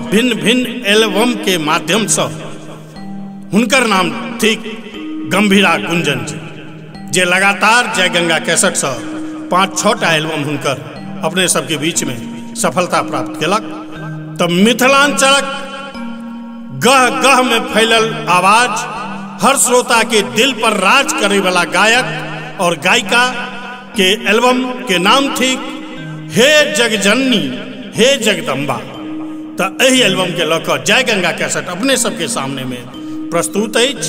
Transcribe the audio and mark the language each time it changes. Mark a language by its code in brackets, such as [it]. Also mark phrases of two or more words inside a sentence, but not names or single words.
[mai] भिन्न भिन्न एल्बम के माध्यम से हुनकर नाम थिक गंभीरा गुंजन जी, जे लगातार जय गंगा कैसेट से 5-6 एल्बम हुनकर अपने सबके बीच में सफलता प्राप्त केलक। तब मिथिलांचलक गह गह में फैलल आवाज, हर श्रोता के दिल पर राज करे वाला गायक और गायिका के एल्बम के नाम थी हे जगजननी हे जगदम्बा। तो यही एल्बम के लऽ कऽ जय गंगा कैसेट अपने सबके सामने में प्रस्तुत अछि।